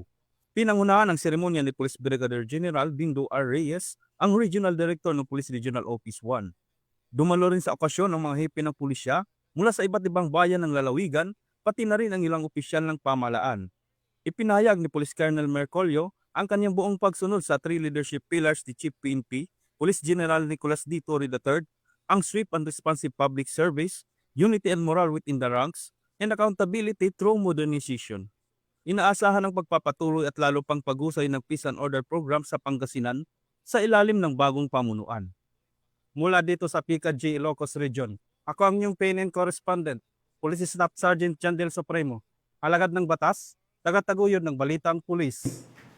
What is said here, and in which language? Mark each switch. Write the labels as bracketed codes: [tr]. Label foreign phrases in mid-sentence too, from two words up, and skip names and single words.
[tl] Pinangunahan ang seremonya ni Police Brigadier General Dindo R. Reyes, ang Regional Director ng Police Regional Office 1. Dumalo rin sa okasyon ng mga hepe ng pulisya mula sa iba't ibang bayan ng lalawigan, pati na rin ang ilang opisyal ng pamahalaan. Ipinahayag ni Police Colonel Mercurio ang kanyang buong pagsunod sa [en] 3 leadership pillars [tl] ni Chief PNP, Police General Nicolas D. [en] Torre III, ang swift and responsive public service, unity and morale within the ranks, and accountability through modernization. [tl] Inaasahan ang pagpapatuloy at lalo pang paghusay ng Peace and Order Program sa Pangasinan sa ilalim ng bagong pamunuan. Mula dito sa PCAG Ilocos Region, ako ang inyong PNN correspondent, Police Staff Sergeant John Del Supremo, alagad ng batas, tagataguyod ng Balitang Pulis.